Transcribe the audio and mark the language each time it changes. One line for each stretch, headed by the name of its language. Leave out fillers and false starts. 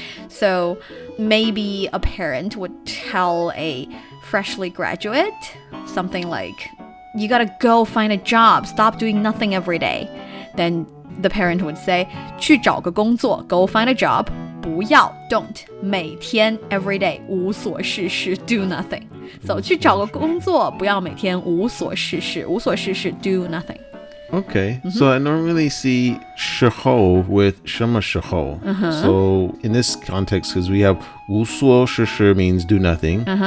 English: So maybe a parent would tell a freshly graduate something like, you gotta go find a job, stop doing nothing every day. Then the parent would say,
Chinese: 去找个工作,
English: go find a job. 不要 don't 每天 every day 无所事事 do nothing.
Chinese: So 去找个工作，不要每天无所事事，无所事事
English: do nothing. Okay, so I normally see 时候 with 什么时候. So in this context, because we have 无所事事 means do nothing.